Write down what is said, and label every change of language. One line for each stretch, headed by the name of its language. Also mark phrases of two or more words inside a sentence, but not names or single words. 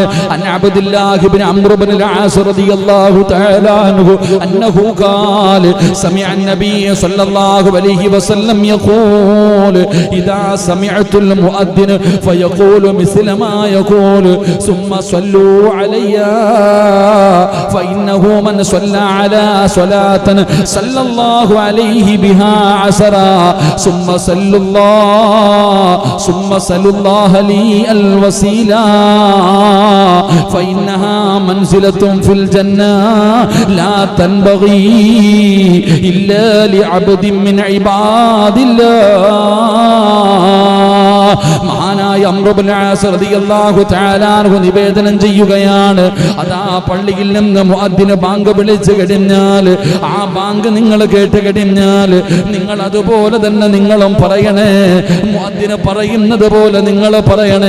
Arabic: عن عبد الله بن عمرو بن العاص رضي الله تعالى عنه أنه قال سمع النبي صلى الله عليه وسلم يقول إذا سمعتم المؤذن فقولوا مثل ما يقول ثم صلوا علي فإنه من صلى على صلاة صلى الله عليه بها عشرا ثم صلوا الله لي الوسيلة فإنها منزلة في الجنة لا تنبغي إلا لعبد من عباد الله.
Malayalam: മഹാനായ അംർ ഇബ്നു ആസ്
Arabic: رضي الله تعالى عنه
Malayalam: നിവേദനം ചെയ്യുകയാണ്, അതാ പള്ളിയിൽ നിന്ന് മുഅദ്ദിൻ ബാങ്ക് വിളിച്ചു കഴിഞ്ഞാൽ, ആ ബാങ്ക് നിങ്ങൾ കേട്ട് കഴിഞ്ഞാൽ നിങ്ങൾ അതുപോലെ തന്നെ നിങ്ങളും പറയണേ. മുഅദ്ദിൻ പറയുന്നത് പോലെ നിങ്ങൾ പറയണേ.